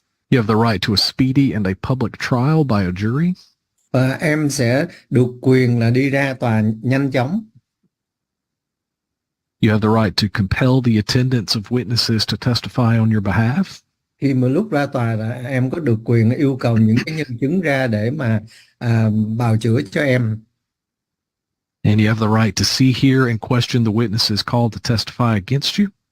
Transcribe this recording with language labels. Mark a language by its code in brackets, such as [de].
[en] You have the right to a speedy and a public trial by a jury. [vi] Và em sẽ được quyền là đi ra tòa nhanh chóng. [en] You have the right to compel the attendance of witnesses to testify on your behalf. [vi] Khi mà lúc ra tòa là em có được quyền yêu cầu những cái nhân chứng ra để mà bào chữa cho em. [en] And you have the right to see, hear, and question the witnesses called to testify against you.